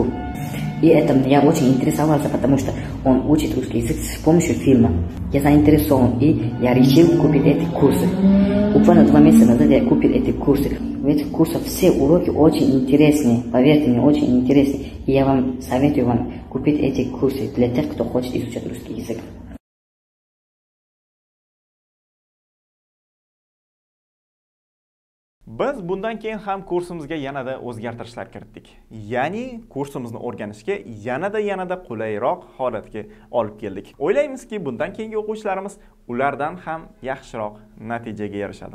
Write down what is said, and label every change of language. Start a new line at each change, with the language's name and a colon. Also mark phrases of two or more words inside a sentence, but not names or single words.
Russian: И это я очень интересовался, потому что он учит русский язык с помощью фильма. Я заинтересован, и я решил купить эти курсы. Буквально 2 месяца назад я купил эти курсы. В этих курсах все уроки очень интересные, поверьте мне, очень интересные. И я вам советую вам купить эти курсы для тех, кто хочет изучать русский язык.
Uzbek: Biz bundan keyin ham kursimizga yanada o'zgartirishlar kiritdik. Ya'ni kursimizni o'rganishga yanada qulayroq holatga olib keldik. O'ylaymizki, bundan keyingi o'quvchilarimiz ulardan ham yaxshiroq natijaga erishadi.